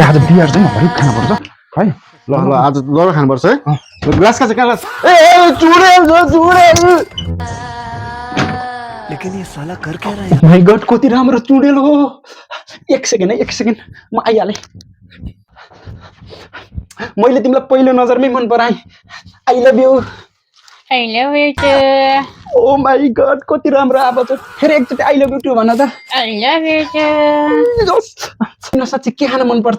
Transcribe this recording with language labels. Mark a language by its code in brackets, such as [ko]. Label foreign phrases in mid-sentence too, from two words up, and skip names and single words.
[ne] आज बियर चाहिँ हरिक खानुपर्छ है ल ल आज लर खानुपर्छ है ग्लास का चाहिँ ग्लास ए चुडेल [hi] लेकिन ये साला कर क्या रहा है? [en] my god [ne] कति राम्रो चुडेल हो एक सेकेन्ड म आइहालेँ मैले तिमीलाई पहिलो नजरमै मन पराएँ [en] I love you oh my god [ne] कति राम्रो आवाज हो फेरि एकचोटि [en] I love you too [ne] भन त साँच्चै के खान मनपर्छ